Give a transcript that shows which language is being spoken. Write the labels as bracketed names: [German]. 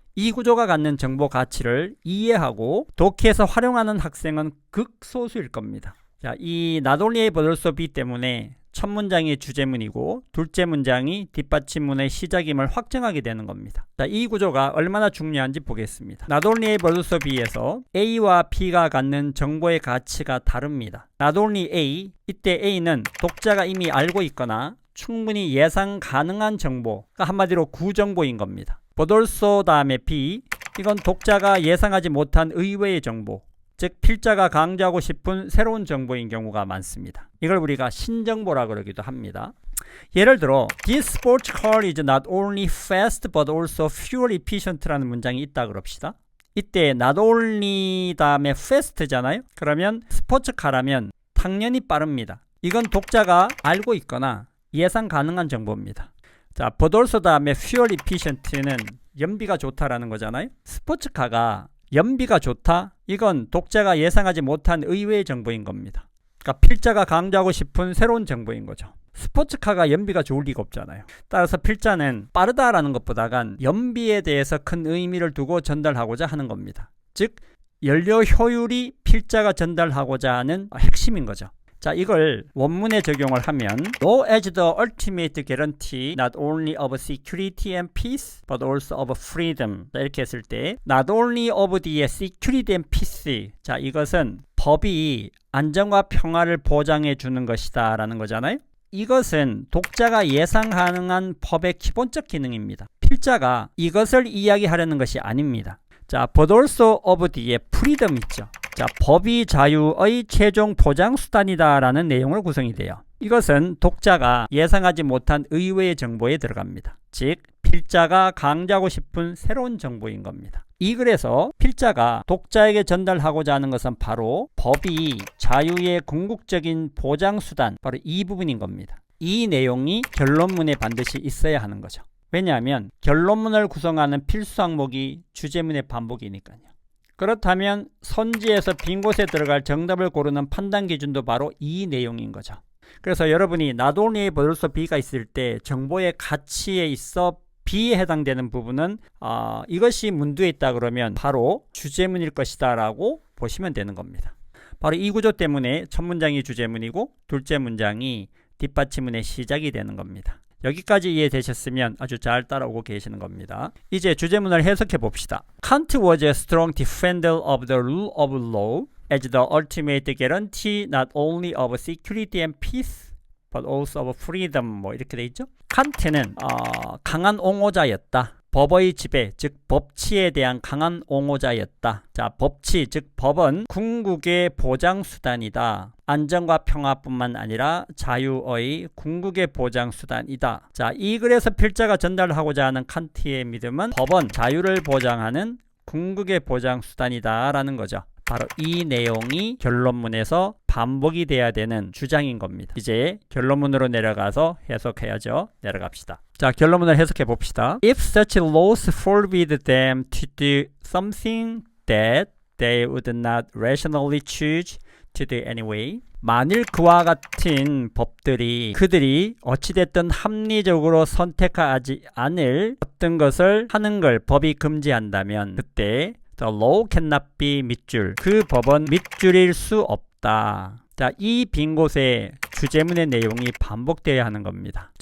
[Korean] 이 구조가 갖는 정보 가치를 이해하고 독해에서 활용하는 학생은 극소수일 겁니다. 자, 이 [English] not only A but also B [Korean] 때문에 첫 문장이 주제문이고 둘째 문장이 뒷받침문의 시작임을 확정하게 되는 겁니다. 자, 이 구조가 얼마나 중요한지 보겠습니다. [English] not only A but also B [Korean] 에서 A와 B가 갖는 정보의 가치가 다릅니다. [English] not only A, [Korean] 이때 A는 독자가 이미 알고 있거나 충분히 예상 가능한 정보가 한마디로 구정보인 겁니다. [English] but also [Korean] 다음에 B, 이건 독자가 예상하지 못한 의외의 정보, 즉 필자가 강조하고 싶은 새로운 정보인 경우가 많습니다. 이걸 우리가 신정보라 그러기도 합니다. 예를 들어 [English] This sports car is not only fast but also fuel efficient [Korean] 라는 문장이 있다 그럽시다. 이때 [English] not only [Korean] 다음에 fast잖아요. 그러면 스포츠카라면 당연히 빠릅니다. 이건 독자가 알고 있거나 예상 가능한 정보입니다. 자, [English] but also [Korean] 다음에 [English] fuel efficient [Korean] 는 연비가 좋다라는 거잖아요. 스포츠카가 연비가 좋다? 이건 독자가 예상하지 못한 의외의 정보인 겁니다. 그러니까 필자가 강조하고 싶은 새로운 정보인 거죠. 스포츠카가 연비가 좋을 리가 없잖아요. 따라서 필자는 빠르다라는 것보다간 연비에 대해서 큰 의미를 두고 전달하고자 하는 겁니다. 즉 연료 효율이 필자가 전달하고자 하는 핵심인 거죠. 자, 이걸 원문에 적용을 하면 [English] No as the ultimate guarantee not only of security and peace but also of freedom. [Korean] 자, 이렇게 했을 때 [English] not only of the security and peace. [Korean] 자, 이것은 법이 안정과 평화를 보장해 주는 것이다 라는 거잖아요. 이것은 독자가 예상 가능한 법의 기본적 기능입니다. 필자가 이것을 이야기하려는 것이 아닙니다. 자, [English] but also of the freedom [Korean] 있죠. 자, 법이 자유의 최종 보장 수단이다 라는 내용으로 구성이 돼요. 이것은 독자가 예상하지 못한 의외의 정보에 들어갑니다. 즉, 필자가 강조하고 싶은 새로운 정보인 겁니다. 이 글에서 필자가 독자에게 전달하고자 하는 것은 바로 법이 자유의 궁극적인 보장 수단, 바로 이 부분인 겁니다. 이 내용이 결론문에 반드시 있어야 하는 거죠. 왜냐하면 결론문을 구성하는 필수 항목이 주제문의 반복이니까요. 그렇다면 선지에서 빈 곳에 들어갈 정답을 고르는 판단 기준도 바로 이 내용인 거죠. 그래서 여러분이 [English] not only but also B [Korean] 가 있을 때 정보의 가치에 있어 B에 해당되는 부분은 이것이 문두에 있다 그러면 바로 주제문일 것이다 라고 보시면 되는 겁니다. 바로 이 구조 때문에 첫 문장이 주제문이고 둘째 문장이 뒷받침문의 시작이 되는 겁니다. 여기까지 이해되셨으면 아주 잘 따라오고 계시는 겁니다. 이제 주제문을 해석해 봅시다. [English] Kant was a strong defender of the rule of law as the ultimate guarantee not only of security and peace but also of freedom. [Korean] 뭐 이렇게 돼 있죠. 칸트는 강한 옹호자였다. 법의 지배, 즉 법치에 대한 강한 옹호자였다. 자, 법치, 즉 법은 궁극의 보장 수단이다. 안정과 평화뿐만 아니라 자유의 궁극의 보장 수단이다. 자, 이 글에서 필자가 전달하고자 하는 칸트의 믿음은 법은 자유를 보장하는 궁극의 보장 수단이다 라는 거죠. 바로 이 내용이 결론문에서 반복이 돼야 되는 주장인 겁니다. 이제 결론문으로 내려가서 해석해야죠. 내려갑시다. 자, 결론문을 해석해 봅시다. [English] If such laws forbid them to do something that they would not rationally choose to do anyway. [Korean] 만일 그와 같은 법들이 그들이 어찌됐든 합리적으로 선택하지 않을 어떤 것을 하는 걸 법이 금지한다면 그때 [English] The law cannot be [Korean] 밑줄. 그 법은 밑줄일 수 없다. 자, 이 빈 곳에 주제문의 내용이 반복되어야 하는 겁니다.